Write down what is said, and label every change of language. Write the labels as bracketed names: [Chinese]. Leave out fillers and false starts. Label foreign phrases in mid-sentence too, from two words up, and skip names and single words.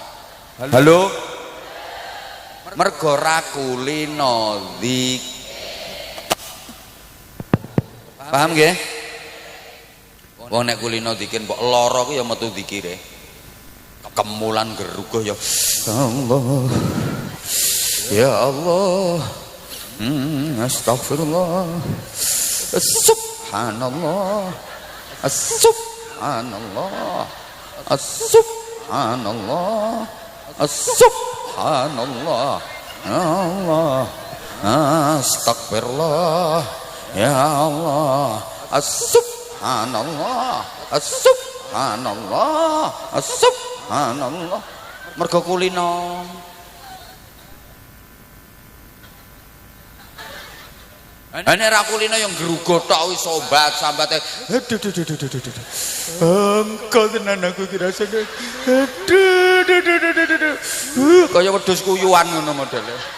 [Javanese] Halo? Mergo ra kulino paham nggih? Wong nek kulino zikir mbok lara ku ya metu zikire. Kemulan geruguh [Arabic] يا الله. يا الله. أستغفر الله. سبحان الله. سبحان الله. Subhanallah. سبحان الله، يا الله، أستغفر الله، يا الله، سبحان الله، سبحان الله، سبحان الله. [Javanese] Mergo kulino. Nek ra kulino yang gerugo tok wis sobat sambate. Engko tenan aku kira rasane. Kaya wedhus kuyuan ngono modele.